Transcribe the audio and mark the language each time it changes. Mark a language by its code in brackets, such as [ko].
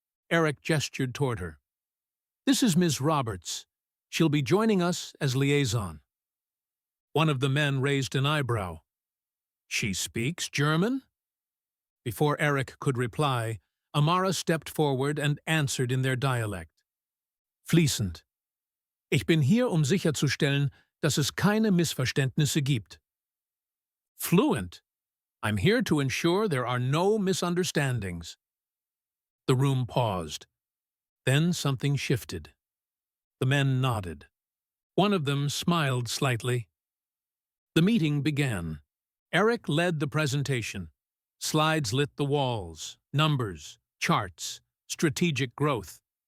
[en] Eric gestured toward her. "This is Ms. Roberts. She'll be joining us as liaison." One of the men raised an eyebrow. "She speaks German?" Before Eric could reply, Amara stepped forward and answered in their dialect. [de] "Fließend. Ich bin hier, sicherzustellen, dass es keine Missverständnisse gibt." [en] "Fluent. I'm here to ensure there are no misunderstandings." The room paused. Then something shifted. The men nodded. One of them smiled slightly. The meeting began. Eric led the presentation. Slides lit the walls, numbers, charts, strategic growth.